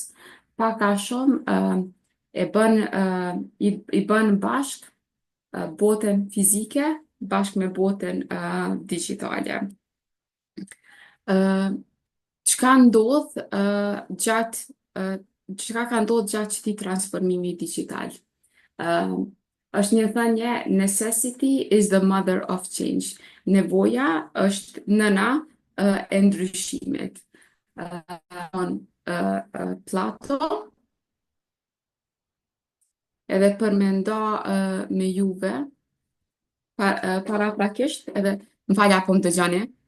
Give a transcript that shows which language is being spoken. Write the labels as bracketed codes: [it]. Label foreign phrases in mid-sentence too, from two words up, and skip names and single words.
[sq] Pak a shumë i bën bashkë botën fizike bashkë me botën digjitale. Çka ndodh çka ka ndodhur gjatë këtij transformimi digjital? Është një thënie, [en] necessity is the mother of change. [sq] Nevoja është nëna e ndryshimit. Plato, edhe për me nda me juve, paraprakisht, edhe më falja po më dëgjoni.